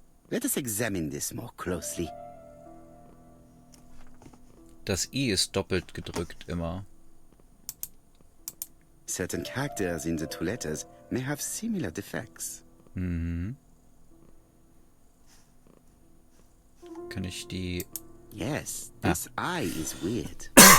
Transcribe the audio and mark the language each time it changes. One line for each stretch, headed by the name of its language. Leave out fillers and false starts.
English: Let us examine this more closely.
German: Das I ist doppelt gedrückt immer.
English: Certain characters in the two letters may have similar defects. Mhm.
German: Kann ich die...
English: Yes, this I is weird.